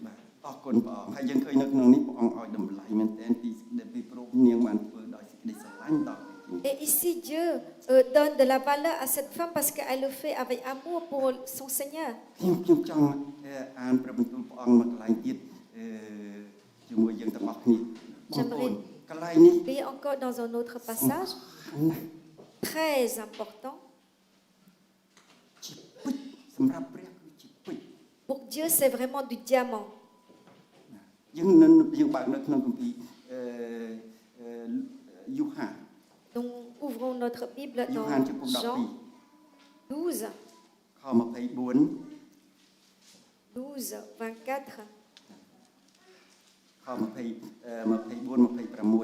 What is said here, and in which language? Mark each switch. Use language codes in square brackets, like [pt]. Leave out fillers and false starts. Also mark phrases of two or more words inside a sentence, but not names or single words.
[fr] Et ici, Dieu donne de la valeur à cette femme parce qu'elle le fait avec amour pour son Seigneur. J'aimerais lire encore dans un autre passage. très important. [km] ជាពេជ្រសម្រាប់ព្រះគឺជាពេជ្រ [fr] Pour Dieu, c'est vraiment du diamant. [km] យើងបើកនៅក្នុងគម្ពីរយូហាន [fr] Donc, ouvrons notre Bible [km] យូ [fr] dans [km] ហានចំពុក [fr] Jean 12, [km] 12ខ24 12, 24, ខ24 26